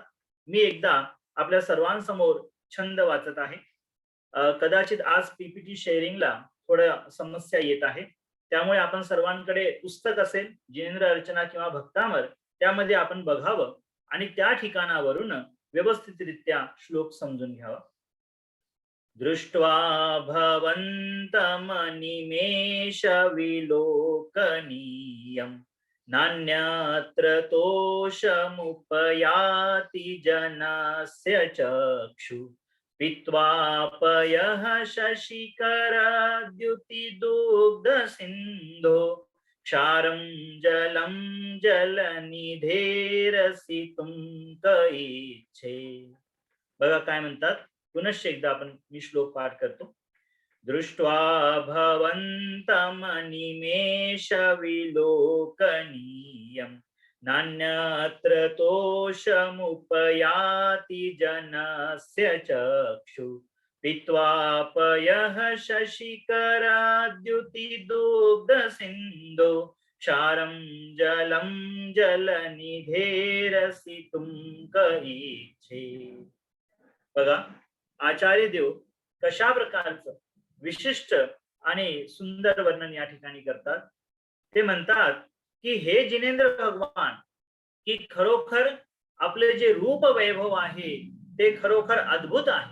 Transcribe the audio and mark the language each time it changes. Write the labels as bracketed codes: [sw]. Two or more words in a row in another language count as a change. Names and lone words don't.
[mr] मी एकदा आपल्या सर्वांसमोर छंद वाचत आहे। कदाचित आज [en] PPT sharingला [mr] थोडं समस्या येत आहे, त्यामुळे आपण सर्वांकडे पुस्तक असेल जिनेंद्र अर्चना किंवा भक्तामर, त्यामध्ये आपण बघावं आणि त्या ठिकाणावरून व्यवस्थितरित्या श्लोक समजून घ्यावा। [sa] दृष्ट्वा भवन्तम निमेष विलोकनीयं नान्यत्र तोषमुपयाति जनस्य चक्षु पित्वापयः शशिकरद्युतिदुग्ध सिन्धो क्षारं जलं जलनिधेरसितुं कइच्छे। [mr] बघा काय म्हणतात, पुनश्च एकदा आपण मी श्लोक पाठ करतो। [sa] दृष्ट्वा भवन्तम निमेष विलोकनीयं नान्यत्र तोषमुपयाति जनस्य चक्षु पित्वापयः शशिकरद्युतिदुग्ध सिन्धो क्षारं जलं जलनिधेरसितुं कइच्छे। [mr] बघा आचार्य देव कशा प्रकारचं विशिष्ट आणि सुंदर वर्णन या ठिकाणी करतात। ते म्हणतात की हे जिनेंद्र भगवान, की खरोखर आपले जे रूप वैभव आहे ते खरोखर अद्भुत आहे।